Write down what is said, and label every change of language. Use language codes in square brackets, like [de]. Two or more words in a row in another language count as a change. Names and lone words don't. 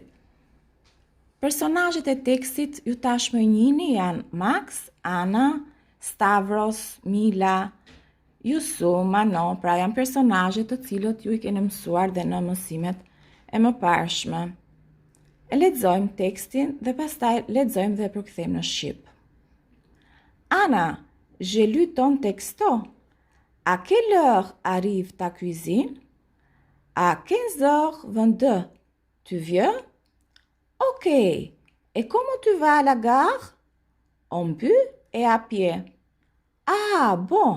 [sq] Personazhet e tekstit ju tashmë njihni janë Max, Ana, Stavros, Mila, Yusuf, Manon, pra janë personazhe të cilët ju I keni mësuar dhe në mësimet e mëparshme. E lexojmë tekstin dhe pastaj lexojmë dhe përkthejmë në shqip. [fr] Ana, j'ai lu ton texto. À quelle heure arrive ta cuisine? À 15h22. Tu viens? Ok. Et comment tu vas à la gare? En bus et à pied. Ah bon.